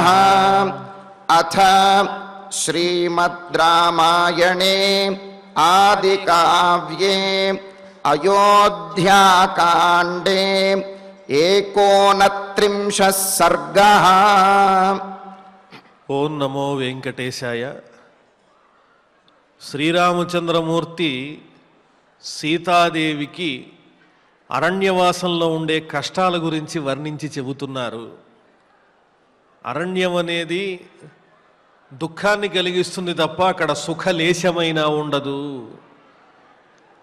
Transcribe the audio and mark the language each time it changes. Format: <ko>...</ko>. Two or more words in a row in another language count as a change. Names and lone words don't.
<sa>अथ श्रीमद् रामायणे आदिकाव्ये अयोध्याकाण्डे 39 सर्गः। ఓం నమో వెంకటేశాయ.</sa> <te>శ్రీరామచంద్రమూర్తి సీతాదేవికి అరణ్యవాసంలో ఉండే కష్టాల గురించి వర్ణించి చెబుతున్నారు. అరణ్యం అనేది దుఃఖాన్ని కలిగిస్తుంది తప్ప అక్కడ సుఖలేశమైనా ఉండదు.</te>